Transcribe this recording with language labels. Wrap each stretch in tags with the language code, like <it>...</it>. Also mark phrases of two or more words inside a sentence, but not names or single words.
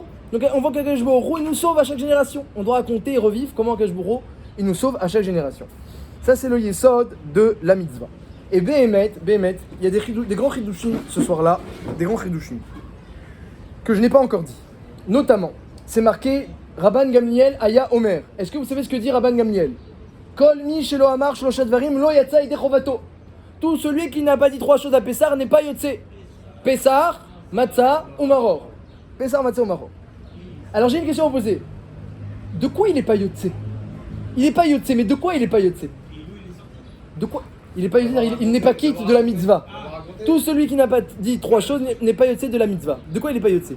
<fr>Donc on voit qu'Akadosh Baruch Hu, il nous sauve à chaque génération. On doit raconter et revivre comment Akadosh Baruch Hu, il nous sauve à chaque génération. Ça c'est le Yesod de la mitzvah. Et Behemet, il y a des grands chidushim ce soir-là, des grands chidushim que je n'ai pas encore dit. Notamment, c'est marqué Rabban Gamliel</fr> <he>היה אומר.</he> <fr>Est-ce que vous savez ce que dit Rabban Gamliel?</fr> <he>כל מי שלא אמר שלושה דברים לא יצא ידי חובתו.</he> <fr>Tout celui qui n'a pas dit trois choses à Pessar n'est pas yotse. Pessar, matzah ou maror. Pessar, matzah ou maror. Alors j'ai une question à vous poser. De quoi il n'est pas Yotse? Il n'est pas Yotse, mais de quoi il n'est pas Yotse? De quoi? Il n'est pas Yotse, il n'est pas quitte de la mitzvah. Tout celui qui n'a pas dit trois choses n'est pas Yotse de la mitzvah. De quoi il n'est pas Yotse?</fr>